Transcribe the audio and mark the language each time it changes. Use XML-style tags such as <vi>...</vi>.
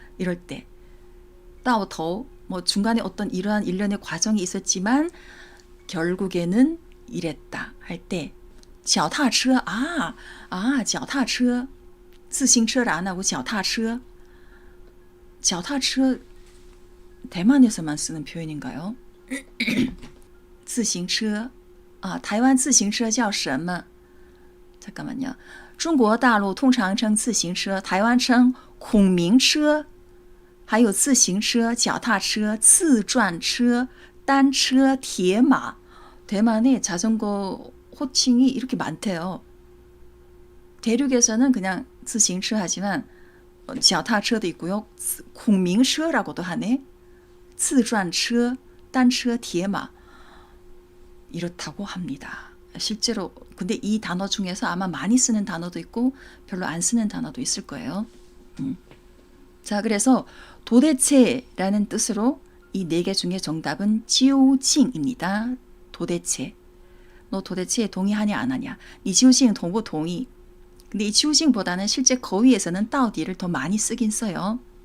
<ko>이럴 때 따오더우 뭐 중간에 어떤 이러한 일련의 과정이 있었지만 결국에는 이랬다 할 때 脚踏车 脚踏车 自行车를 안 하고 脚踏车 脚踏车 대만에서만 쓰는 표현인가요?</ko> <zh>自行车 台湾自行车叫什么?</zh> <ko>잠깐만요.</ko> <zh>中国大陆通常称自行车台湾称孔明车还有自行车脚踏车自转车单车铁马</zh> <ko>대만에 자전거 호칭이 이렇게 많대요. 대륙에서는 그냥 自行车 하지만 脚踏车도 있고요. 孔明车라고도 하네. 自转车单车铁马 이렇다고 합니다. 실제로 근데 이 단어 중에서 아마 많이 쓰는 단어도 있고 별로 안 쓰는 단어도 있을 거예요. 자, 그래서 도대체라는 뜻으로 이 4개 중에 정답은 지오징입니다. 도대체. 너 도대체 동의하냐 안 하냐? 이 지오징 동부 동의. 근데 이 지오징보다는 실제 거위에서는 따오디를 더 많이 쓰긴 써요.</ko>